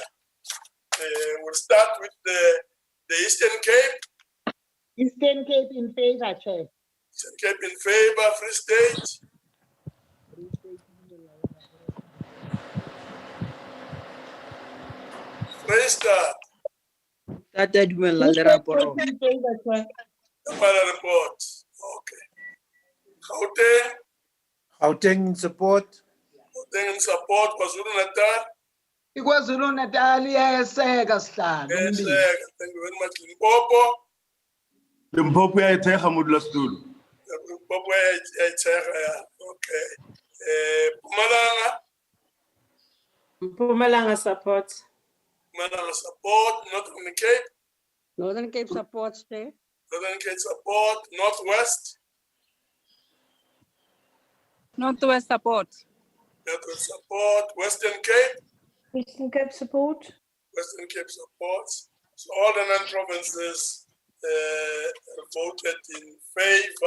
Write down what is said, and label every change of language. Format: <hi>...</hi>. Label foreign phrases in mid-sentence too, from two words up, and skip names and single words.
<en>We'll start with the Eastern Cape. Eastern Cape in favor, Chair. Eastern Cape in favor. Free State. Free State.</en> <st>That dumela le raporo.</st> <en>In favor, Chair. The report. Okay. Gauteng. Gauteng in support. Gauteng in support. KwaZulu-Natal.</en> <zu>KwaZulu-Natal iyayeseka sihlalo.</zu> <en>Yes, thank you very much. Limpopo.</en> <nso>Limpopo yayithekga modulasetulo. Limpopo yayithekga, okay.</nso> <en>Mpumalanga. Mpumalanga support. Mpumalanga support. Northern Cape. Northern Cape supports, Chair. Northern Cape support. Northwest. Northwest support. Northwest support. Western Cape. Western Cape support. Western Cape supports. So all the 9 provinces voted in favor.</en>